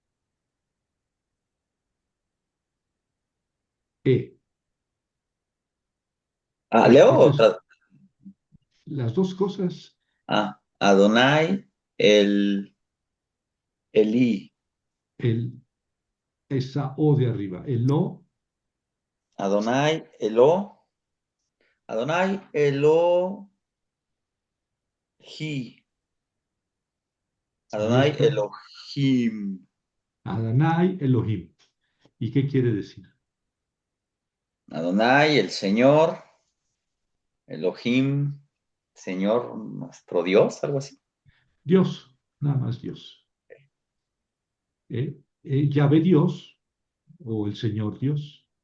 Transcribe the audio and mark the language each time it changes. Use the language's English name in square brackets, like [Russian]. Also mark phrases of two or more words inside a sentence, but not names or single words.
[Spanish] E. ¿Leo o Entonces, las dos cosas, [Hebrew] אדוני, אלי. [Spanish] el, esa O de arriba, el O, [Hebrew] אדוני, אלו. אדוני, אלוהים. [Spanish] ahí Adonai, está. Elohim. [Hebrew] אדוני אלוהים. [Spanish] ¿Y qué quiere decir? Adonai, el Señor. Elohim, Señor, nuestro Dios, algo así. Dios, nada más Dios. Yahvé Dios o el Señor Dios, ¿verdad?